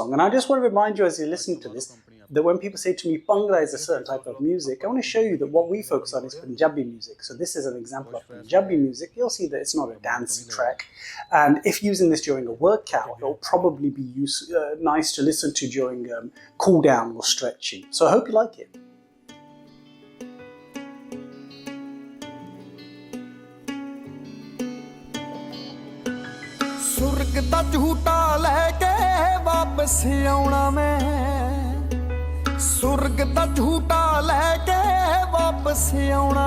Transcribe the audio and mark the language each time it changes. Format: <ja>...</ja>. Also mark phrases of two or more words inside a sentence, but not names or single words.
<en>And I just want to remind you as you're listening to this, that when people say to me, Bhangra is a certain type of music, I want to show you that what we focus on is Punjabi music. So this is an example of Punjabi music. You'll see that it's not a dancey track. And if using this during a workout, it'll probably be nice to listen to during cool down or stretching. So I hope you like it.</en> <pa>ਸੁਰਗ ਦਾ ਝੂਟਾ ਲੈਕੇ ਵਾਪਸ ਆਉਣਾ ਮੈਂ ਸੁਰਗ ਦਾ ਝੂਟਾ ਲੈਕੇ ਵਾਪਸ ਆਉਣਾ</pa>